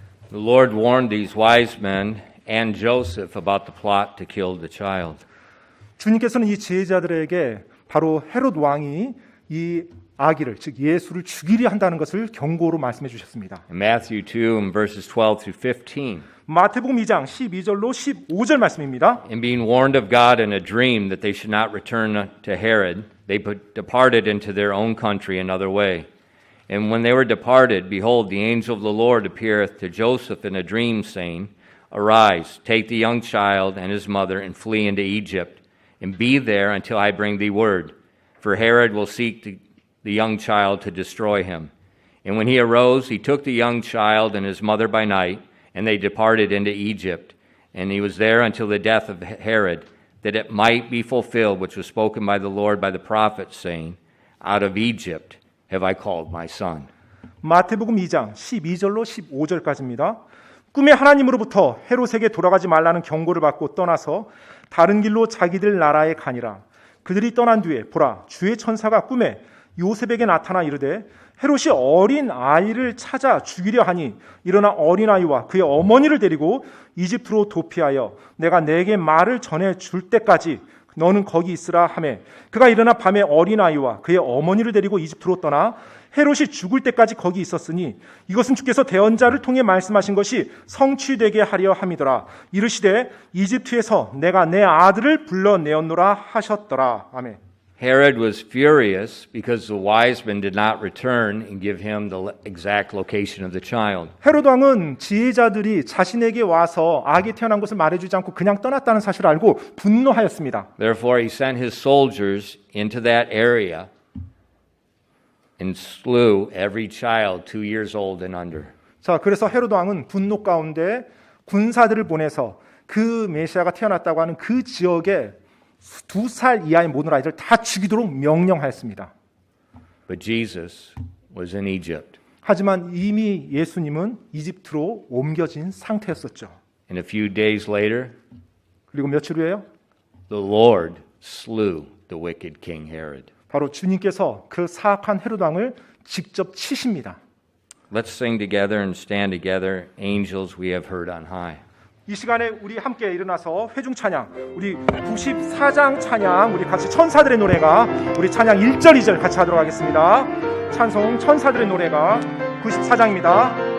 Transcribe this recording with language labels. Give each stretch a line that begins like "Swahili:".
English: The Lord warned these wise men and Joseph about the plot to kill the child.
Korean: 주님께서는 이 지혜자들에게 바로 헤롯 왕이 이 아기를 즉 예수를 죽이려 한다는 것을 경고로 말씀해 주셨습니다.
English: In Matthew 2 verses 12 through 15.
Korean: 마태복음 2장 12절로 15절 말씀입니다.
English: And being warned of God in a dream that they should not return to Herod, they departed into their own country another way. And when they were departed, behold, the angel of the Lord appeareth to Joseph in a dream, saying, Arise, take the young child and his mother, and flee into Egypt, and be there until I bring thee word. For Herod will seek the young child to destroy him. And when he arose, he took the young child and his mother by night, and they departed into Egypt. And he was there until the death of Herod, that it might be fulfilled which was spoken by the Lord by the prophet, saying, Out of Egypt have I called my son.
Korean: 마태복음 2장 12절로 15절까지입니다. 꿈에 하나님으로부터 헤롯에게 돌아가지 말라는 경고를 받고 떠나서 다른 길로 자기들 나라에 가니라. 그들이 떠난 뒤에 보라, 주의 천사가 꿈에 요셉에게 나타나 이르되 헤롯이 어린 아이를 찾아 죽이려 하니 일어나 어린 아이와 그의 어머니를 데리고 이집트로 도피하여 내가 내게 말을 전해 줄 때까지 너는 거기 있으라 하매 그가 일어나 밤에 어린 아이와 그의 어머니를 데리고 이집트로 떠나 헤롯이 죽을 때까지 거기 있었으니 이것은 주께서 대언자를 통해 말씀하신 것이 성취되게 하려 함이더라. 이르시되 이집트에서 내가 내 아들을 불러내었노라 하셨더라. 아멘.
English: Herod was furious because the wise men did not return and give him the exact location of the child.
Korean: 헤롯 왕은 지혜자들이 자신에게 와서 아기 태어난 것을 말해주지 않고 그냥 떠났다는 사실을 알고 분노하였습니다.
English: Therefore he sent his soldiers into that area and slew every child 2 years old and under.
Korean: 자, 그래서 헤롯 왕은 분노 가운데 군사들을 보내서 그 메시아가 태어났다고 하는 그 지역에 2살 이하의 모든 아이들 다 죽이도록 명령하였습니다.
English: But Jesus was in Egypt.
Korean: 하지만 이미 예수님은 이집트로 옮겨진 상태였었죠.
English: And a few days later,
Korean: 그리고 며칠 후에요?
English: the Lord slew the wicked King Herod.
Korean: 바로 주님께서 그 사악한 헤롯 왕을 직접 치십니다.
English: Let's sing together and stand together, angels we have heard on high.
Korean: 이 시간에 우리 함께 일어나서 회중 찬양, 우리 94장 찬양, 우리 같이 천사들의 노래가 우리 찬양 1절, 2절 같이 하도록 하겠습니다. 찬송 천사들의 노래가 94장입니다.